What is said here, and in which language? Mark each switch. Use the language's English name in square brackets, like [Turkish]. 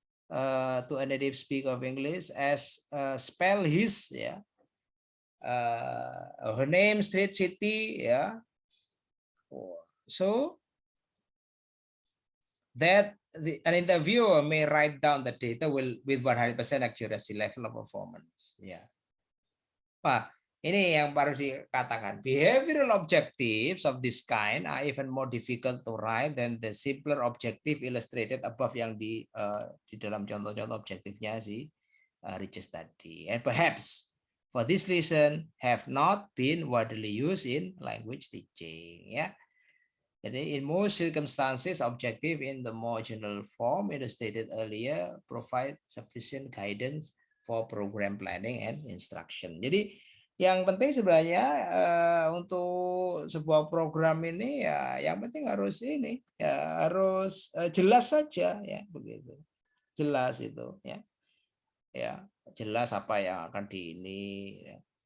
[English] to a native speaker of English as spell his, ya, her name, street, city, ya. So that an interviewer may write down the data with 100% accuracy level of performance. [Indonesian] Ya. Nah, ini yang baru dikatakan. [English] Behavioral objectives of this kind are even more difficult to write than the simpler objective illustrated above [Indonesian] yang di dalam contoh-contoh objektifnya si Riches tadi. [English] And perhaps for this reason have not been widely used in language teaching. Ya. Jadi in most circumstances, objective in the more general form illustrated earlier provide sufficient guidance for program planning and instruction. [Indonesian] Jadi yang penting sebenarnya untuk sebuah program ini ya yang penting harus ini ya harus jelas saja ya begitu. Jelas itu ya. Ya, jelas apa yang akan di ini ya.